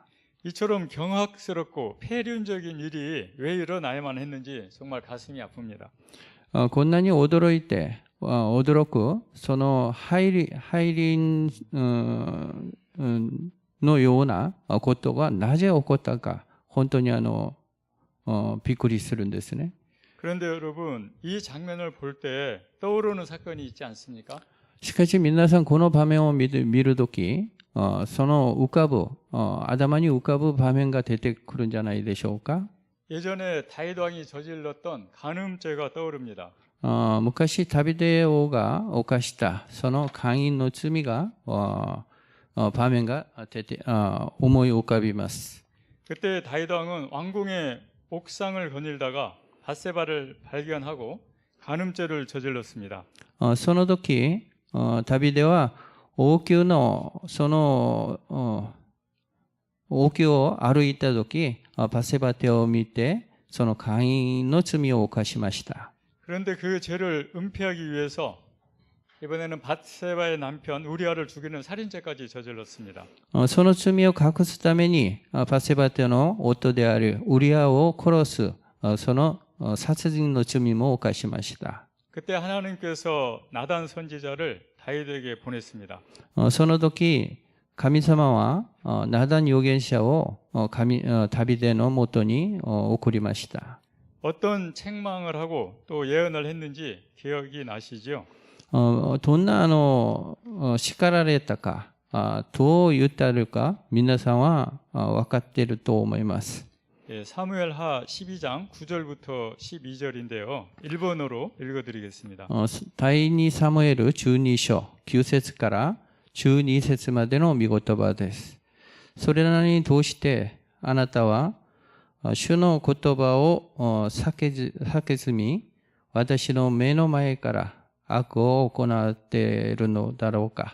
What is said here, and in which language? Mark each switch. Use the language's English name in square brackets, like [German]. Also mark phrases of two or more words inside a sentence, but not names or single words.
[Korean] 이처럼 경악스럽고 폐륜적인 일이 왜 일어나야만 했는지 정말 가슴이 아픕니다. [Japanese] こんなに驚いて、驚く、その入りのようなことがなぜ起こったか、本当にびっくりするんですね。 [Korean] 그런데 여러분, 이 장면을 볼 때 떠오르는 사건이 있지 않습니까? [Japanese] しかし皆さんこの場面を見るとき、その浮かぶ、頭に浮かぶ場面が出てくるんじゃないでしょうか。 [Korean] 예전에 다윗 왕이 저질렀던 간음죄가 떠오릅니다. [Japanese] 昔ダビデ王が犯したその姦淫の罪が場面が出て思い浮かびます。 [Korean] 그때 다윗 왕은 왕궁의 옥상을 거닐다가 밧세바를 발견하고 간음죄를 저질렀습니다. [Japanese] その時ダビデは王宮のその王宮を歩いた時バセバテを見てその姦淫の罪を犯しました。 [Korean] 그런데 그 죄를 은폐하기 위해서 이번에는 밧세바의 남편 우리아를 죽이는 살인죄까지 저질렀습니다. [Japanese] その罪を隠すためにバセバテの夫であるウリアを殺すその殺人の罪も犯しました。 [Korean] 그때 하나님께서 나단 선지자를 다윗에게 보냈습니다. [Japanese] その時神様はナダン預言者をダビデのもとに送りました。 [Korean] 어떤 책망을 하고 또 예언을 했는지 기억이 나시죠? [Japanese] どんな叱られたかどう言ってあるか皆さんは分かっていると思います。 [Korean] 예, 사무엘하 12장 9절부터 12절인데요. 일본어로 읽어드리겠습니다. [Japanese] 第2サムエル12章9節から12節までの御言葉です。それなのにどうしてあなたは主の言葉を避けずに私の目の前から悪を行っているのだろうか。